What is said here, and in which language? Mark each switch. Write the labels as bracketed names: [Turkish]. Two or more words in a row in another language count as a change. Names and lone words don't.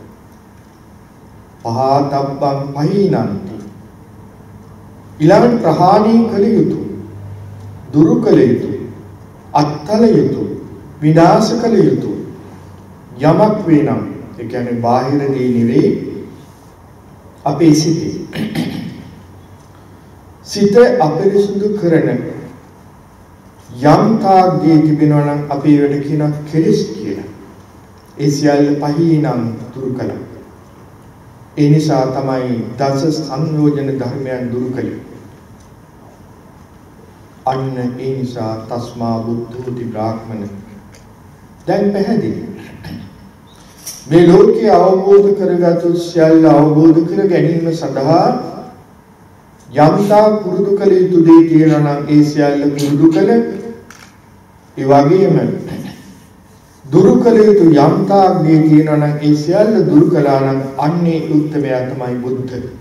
[Pali] පහතබ්බං පහිනන්ති, [Sinhala] ඊළඟ ප්‍රහාණය කළ යුතු, දුරු කළ යුතු, අත්තල යුතු, විනාශ කළ යුතු යමක් වේනම්, ඒ කියන්නේ බාහිර දේ නෙවෙයි, අපේ සිතේ සිත අපිරිසුදු කරන යම් තාක් දේ තිබෙනවා නම් අපි ඒවට කියනවා කෙලෙස් කියලා. ඒ සියල්ල පහිනම් දුරු කළා. ඒ නිසා තමයි දස සංයෝජන ධර්මයන් දුරු කළේ. අන්න ඒ නිසා [Pali] තස්මා බුද්ධෝති බ්‍රාහ්මණ. [Sinhala] දැන් පැහැදිලි. මේ ලෝකයේ අවබෝධ කරගත්තු සියල්ල අවබෝධ කර ගැනීම සඳහා යම්තා පුරුදු කළ යුතු දේ තියෙනවා නම් ඒ සියල්ල පුරුදු කළ, ඒ වගේම දුරු කළ යුතු යම්තා දේ තියෙනවා නම් ඒ සියල්ල දුරු කළා නම් අන්නේ උත්තමයා තමයි බුද්ධ.